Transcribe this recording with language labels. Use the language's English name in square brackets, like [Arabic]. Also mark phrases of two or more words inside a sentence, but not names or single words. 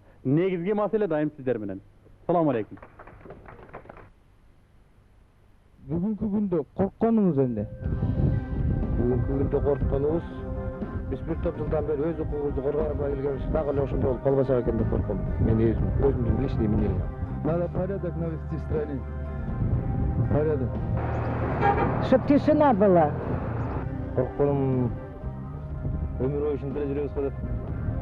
[Kyrgyz] Негизги маселе дайым сиздер менен. Салам алейкум. Бүгүнкү күндө коркконуңуз эмне? Бүгүнкү күндө коркконубуз биз бир топ жылдан бери өз укугубузду коргой албай келгенбиз, дагы эле ошондой болуп калбасак экен деп корком. Мен өзүмдүн [Russian] личный мнением. Надо порядок навести в стране. Порядок. Чтоб тишина была. [Kyrgyz] Коркконум өмүр бою ушинтип эле жүрөбүз го деп.